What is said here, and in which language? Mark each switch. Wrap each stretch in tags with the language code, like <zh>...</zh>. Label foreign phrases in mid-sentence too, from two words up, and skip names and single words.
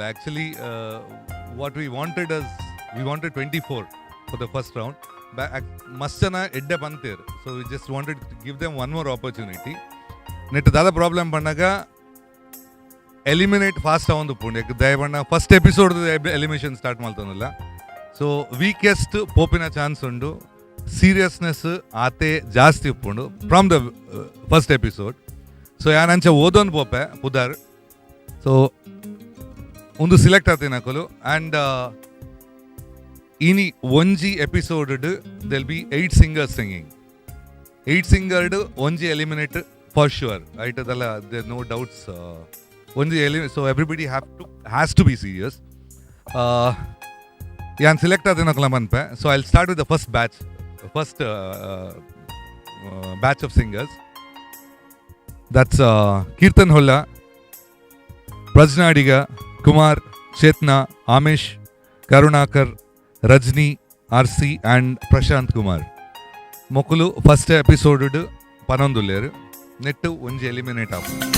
<en>Actually, what we wanted is we wanted 24 for the first round.</en> <tcy>Mastana edde pantir.</tcy> <en>So we just wanted to give them one more opportunity.</en> <tcy>Nettu dada problem pannaga eliminate fast avandu punde. Dayavanna first episode elimination start maltonalla.</tcy> <en>so weakest</en> <tcy>ಪೋಪಿನ ಚಾನ್ಸ್ ಉಂಡು. ಸೀರಿಯಸ್ನೆಸ್ ಆತೆ ಜಾಸ್ತಿ ಉಪ್ಪುಂಡು</tcy> <en>from the first episode.</en> <tcy>ಸೊ ಯಾನಂಚ ಓದೊಂದು ಪೋಪೆ ಪುದರ್. ಸೊ ಒಂದು ಸಿಲೆಕ್ಟ್ ಆತಿನಕಲು ಆ್ಯಂಡ್ ಇನಿ ಒಂಜಿ ಎಪಿಸೋಡ್</tcy> <en>there'll be 8 singers singing. 8 singers ಒಂಜಿ eliminate for sure right. ಅದೆಲ್ಲ there no doubts. ಒಂಜಿ so everybody has to be serious.</en> <tcy>ಯಾನ್ ಸಿಲೆಕ್ಟ್ ಆದಿನಕಲ ಮನ್ಪೆ.</tcy> <en>so I will start with the first batch of singers. ದಟ್ಸ್ ಕೀರ್ತನ್ ಹೊಲ್ಲ, ಪ್ರಜ್ನಾಡಿಗ, ಕುಮಾರ್, ಚೇತ್ನ, ಆಮೇಶ್, ಕರುಣಾಕರ್, ರಜನಿ, ಆರ್ಸಿ ಆ್ಯಂಡ್ ಪ್ರಶಾಂತ್ ಕುಮಾರ್.</en> <tcy>ಮೊಕ್ಕಲು ಫಸ್ಟ್ ಎಪಿಸೋಡ್ ಪನೊಂದುಲ್ಲೇರು ನೆಟ್ಟು ಒಂಜಿ ಎಲಿಮಿನೇಟ್ ಆಪು.</tcy>